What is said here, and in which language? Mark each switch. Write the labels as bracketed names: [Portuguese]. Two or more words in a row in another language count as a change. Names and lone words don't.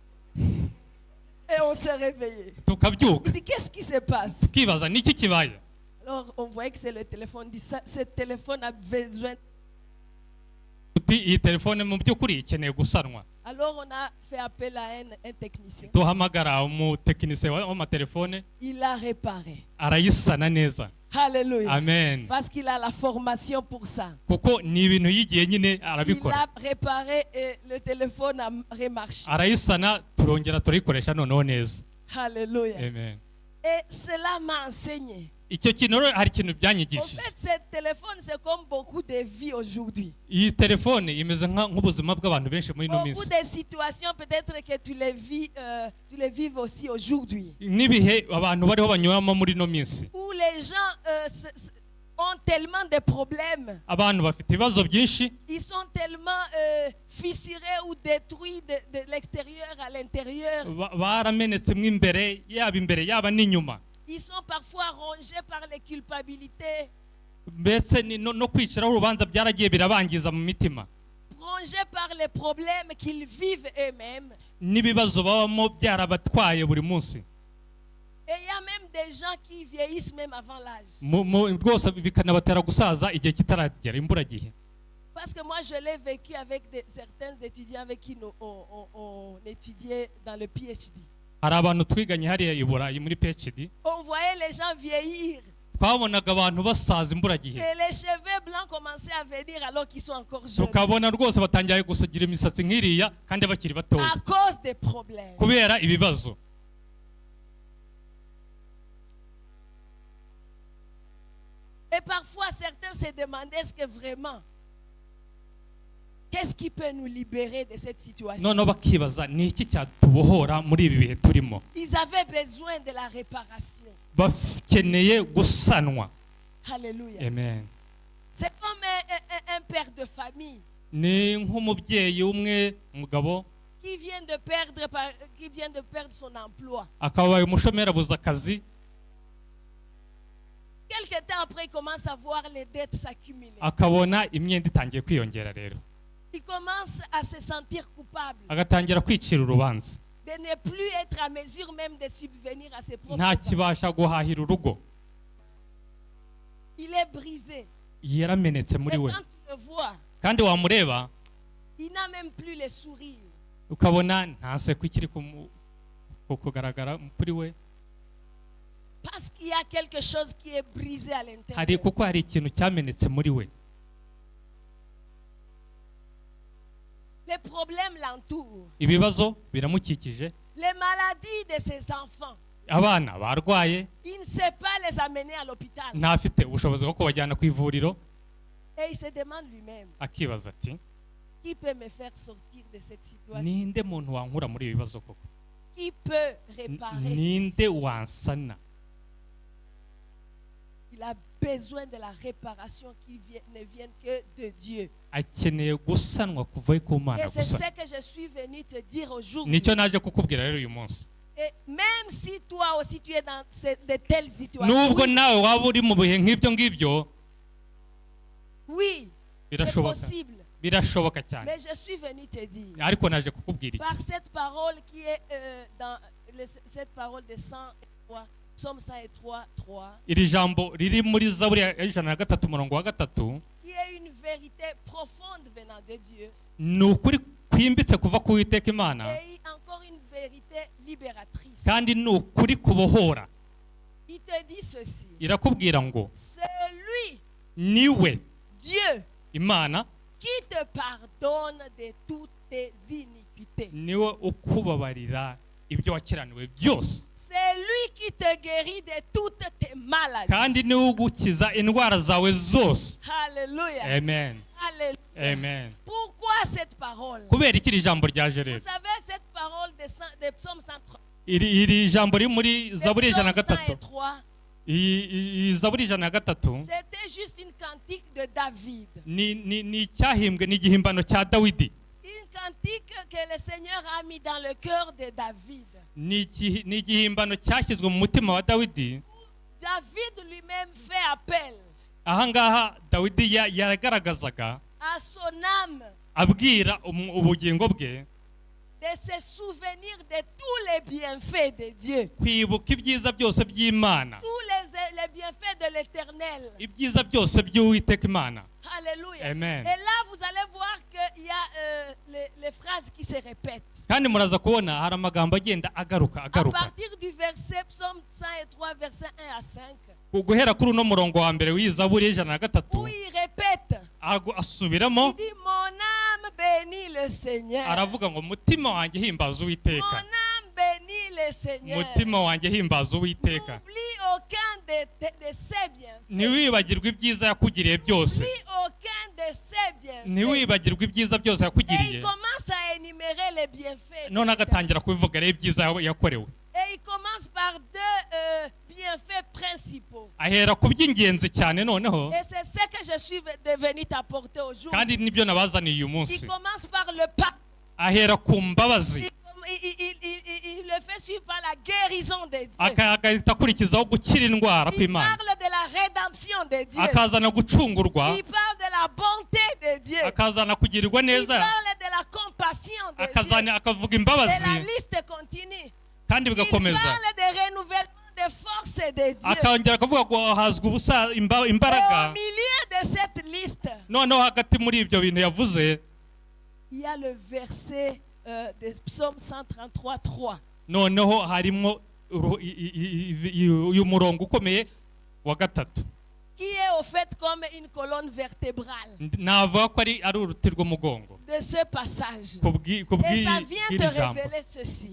[French] Et on s'est réveillé. [Kinyarwanda] tukabyuka [French] Il dit qu'est-ce qui se passe? [Kinyarwanda] tukibaza niki kibaye [French] Alors on voyait que c'est le téléphone. Il dit ça, ce téléphone a besoin. [Kinyarwanda] uti iyi telefone mu by'ukuri ikeneye gusanwa [French] Alors on a fait appel à un technicien. [Kinyarwanda] duhamagara umutekinisiye w'amatelefone [French] Il a réparé. [Kinyarwanda] arayisana neza [French] Alléluia. [Kinyarwanda] amen [French] Parce qu'il a la formation pour ça. [Kinyarwanda] kuko ni ibintu yigiye nyine [French] Il [Kinyarwanda] arabikora [French] a réparé et le téléphone a remarché. [Kinyarwanda] arayisana turongera turayikoresha noneho neza [French] Alléluia. [Kinyarwanda] amen [French] Et cela m'a enseigné. [Kinyarwanda] icyo kintu rero hari ikintu [French] En [Kinyarwanda] byanyigishije [French] fait, ce téléphone, c'est comme beaucoup de vies aujourd'hui. [Kinyarwanda] iyi telefone imeze nk'ubuzima bw'abantu benshi muri ino [French] Beaucoup [Kinyarwanda] minsi [French] de situations, peut-être que tu les vives aussi aujourd'hui. [Kinyarwanda] n'ibihe abantu bariho banyuramo muri ino minsi [French] Où les gens ont tellement de problèmes. [Kinyarwanda] abantu bafite ibibazo byinshi [French] Ils sont tellement fissurés ou détruits de l'extérieur à l'intérieur. [Kinyarwanda] baramenetse mo imbere yaba n'inyuma [French] Ils sont parfois rongés par les culpabilités, [Kinyarwanda] mbese no kwiciraho urubanza byaragiye birabangiza mu mitima [French] rongés par les problèmes qu'ils vivent eux-mêmes. [Kinyarwanda] n'ibibazo babamo byarabatwaye buri munsi [French] Et il y a même des gens qui vieillissent même avant l'âge. [Kinyarwanda] rwose bikanabatera gusaza igihe kitaragera imburagihe [French] Parce que moi, je l'ai vécu avec certains étudiants avec qui on étudiait dans le PhD. [Kinyarwanda] hari abantu twiganye hariya i Burayi muri PhD [French] On voyait les gens vieillir. [Kinyarwanda] twabonaga abantu basaza imburagihe [French] Et les cheveux blancs commençaient à venir alors qu'ils sont encore jeunes. [Kinyarwanda] tukabona rwose batangiye gusagira imisatsi nk'iriya kandi bakiri batoya [French] À cause des problèmes. [Kinyarwanda] kubera ibibazo [French] Et parfois, certains se demandaient est-ce que vraiment, qu'est-ce qui peut nous libérer de cette situation? [Kinyarwanda] noneho bakibaza ni iki cyatubohora muri ibi bihe turimo [French] Ils avaient besoin de la réparation. [Kinyarwanda] bakeneye gusanwa [French] Alléluia. [Kinyarwanda] amen [French] C'est comme un père de famille [Kinyarwanda] ni nk'umubyeyi umwe umugabo [French] qui vient de perdre son emploi. [Kinyarwanda] akabaye umushomeri abuze akazi [French] Quelque temps après, il commence à voir les dettes s'accumuler. [Kinyarwanda] akabona imyenda itangiye kwiyongera rero [French] Il commence à se sentir coupable [Kinyarwanda] agatangira kwicira urubanza [French] de ne plus être à mesure même de subvenir à ses propres [Kinyarwanda] nta [French] besoins. [Kinyarwanda] kibasha guhahira urugo [French] Il est brisé. [Kinyarwanda] yaramenetse muri [French] Et [Kinyarwanda] we [French] quand tu le vois, [Kinyarwanda] kandi wamureba [French] il n'a même plus le sourire. [Kinyarwanda] ukabona nta nseko ikiri kugaragara kuri we [French] Parce qu'il y a quelque chose qui est brisé à [Kinyarwanda] hari [French] l'intérieur. [Kinyarwanda] kuko hari ikintu cyamenetse muri we [French] Les problèmes l'entourent. [Kinyarwanda] ibibazo biramukikije [French] Les maladies de ses enfants. [Kinyarwanda] abana barwaye [French] Il ne sait pas les amener à l'hôpital. [Kinyarwanda] ntafite ubushobozi bwo kubajyana ku ivuriro [French] Et il se demande lui-même, [Kinyarwanda] akibaza ati [French] qui peut me faire sortir de cette situation? [Kinyarwanda] ninde muntu wankura muri ibi bibazo koko [French] Qui peut réparer ceci? [Kinyarwanda] ninde wansana [French] Il a besoin de la réparation qui ne vienne que de Dieu. [Kinyarwanda] akeneye gusanwa kuva ku Mana [French] Et c'est [Kinyarwanda] gusa [French] ce que je suis venu te dire aujourd'hui. [Kinyarwanda] nicyo naje kukubwira rero uyu munsi [French] Et même si toi aussi tu es dans de telles situations, [Kinyarwanda] nubwo [French] oui, [Kinyarwanda] nawe waba uri mu bihe nk'ibyo ngibyo [French] oui, c'est [Kinyarwanda] birashoboka [French] possible. [Kinyarwanda] birashoboka cyane [French] Mais je suis venu te dire, [Kinyarwanda] ariko naje kukubwira [French] par [Kinyarwanda] iki [French] cette parole qui est dans cette parole de 103, Psaume 103, 3, [Kinyarwanda] iri jambo riri muri Zaburi ya 103 umurongo wa 3 [French] qui est une vérité profonde venant de Dieu, [Kinyarwanda] ni ukuri kwimbitse kuva ku Uwiteka Imana [French] et encore une vérité libératrice. [Kinyarwanda] kandi ni ukuri kubohora [French] Il te dit ceci, [Kinyarwanda] irakubwira ngo [French] c'est lui, [Kinyarwanda] niwe [French] Dieu, [Kinyarwanda] Imana [French] qui te pardonne de toutes tes iniquités. [Kinyarwanda] niwe ukubabarira ibyo wakiraniwe byose [French] C'est lui qui te guérit de toutes tes maladies. [Kinyarwanda] kandi niwe ugukiza indwara zawe zose [French] Alléluia. [Kinyarwanda] amen [French] Alléluia. [Kinyarwanda] amen [French] Pourquoi cette parole? [Kinyarwanda] kubera iki iri jambo ryaje [French] Vous [Kinyarwanda] rero? [French] savez, cette parole des psaumes 103, [Kinyarwanda] iri jambo riri muri [French] des [Kinyarwanda] zaburi ijana [French] psaumes [Kinyarwanda] na gatatu, [French] 103, [Kinyarwanda] iyi zaburi ijana na gatatu [French] c'était juste une cantique de David. [Kinyarwanda] ni icyahimbwe, ni igihimbano cya Dawidi, [French] Une cantique que le Seigneur a mis dans le cœur de David. [Kinyarwanda] ni igihimbano cyashyizwe mu mutima wa Dawidi. [French] David lui-même fait appel [Kinyarwanda] Ahangaha Dawidi yagaragazaga [French] à son âme [Kinyarwanda] abwira ubugingo bwe [French] de se souvenir de tous les bienfaits de Dieu. [Kinyarwanda] kwibuka ibyiza byose by'Imana, [French] Tous les bienfaits de l'Éternel. [Kinyarwanda] ibyiza byose by'Uwiteka Imana. [French] Alléluia. [Kinyarwanda] Amen. [French] Et là, vous allez voir qu'il y a les phrases qui se répètent. [Kinyarwanda] Kandi muraza kubona hari amagambo agenda agaruka [French] À partir du verset Psaume 103, verset 1 à 5, [Kinyarwanda] guhera kuri uno murongo wa mbere w'iyi zaburi y'ijana na gatatu [French] où il répète, [Kinyarwanda] asubiramo, [French] il dit, mon âme bénit le Seigneur. [Kinyarwanda] aravuga ngo mutima wanjye himbaza [French] Mon [Kinyarwanda] Uwiteka, [French] âme bénit le Seigneur. [Kinyarwanda] mutima wanjye himbaza Uwiteka, [French] N'oublie aucun de ses bienfaits. [Kinyarwanda] ntiwibagirwe ibyiza yakugiriye byose, [French] N'oublie aucun de ses bienfaits. [Kinyarwanda] ntiwibagirwe ibyiza byose [French] Et [Kinyarwanda] yakugiriye. [French] il commence à énumérer les bienfaits. [Kinyarwanda] None agatangira kubivuga rero ibyiza yakorewe, [French] Et il commence par deux bienfaits principaux. [Kinyarwanda] ahera ku by'ingenzi cyane noneho, [French] Et c'est ce que je suis devenu t'apporter aujourd'hui. [Kinyarwanda] kandi nibyo nabazaniye uyu [French] Il [Kinyarwanda] munsi. [French] commence par le pas. [Kinyarwanda] Ahera ku mbabazi, [French] Il le fait suivre par la guérison de Dieu. [Kinyarwanda] agahita akurikizaho gukira indwara [French] Il [Kinyarwanda] kw'Imana, [French] parle de la rédemption de Dieu. [Kinyarwanda] akazana gucungurwa, [French] Il parle de la bonté de Dieu. [Kinyarwanda] akazana kugirirwa [French] Il [Kinyarwanda] neza, [French] parle de la compassion de Dieu. [Kinyarwanda] akazana akavuga [French] Et [Kinyarwanda] imbabazi, [French] la liste continue. [Kinyarwanda] kandi [French] Il [Kinyarwanda] bigakomeza, [French] parle de renouvellement de force de Dieu. [Kinyarwanda] akongera akavuga ngo hazwa ubusa [French] Et [Kinyarwanda] imbaraga. [French] au milieu de cette liste, [Kinyarwanda] Noneho hagati muri ibyo bintu yavuze, [French] il y a le verset de Psaume 133, 3. [Kinyarwanda] noneho harimo uyu murongo ukomeye wa gatatu, [French] Qui est au fait comme une colonne vertébrale [Kinyarwanda] navuga ko ari uruti rw'umugongo [French] de ce passage. [Kinyarwanda] ku [French] Et ça vient te [Kinyarwanda] bw'iri jambo, [French] révéler ceci.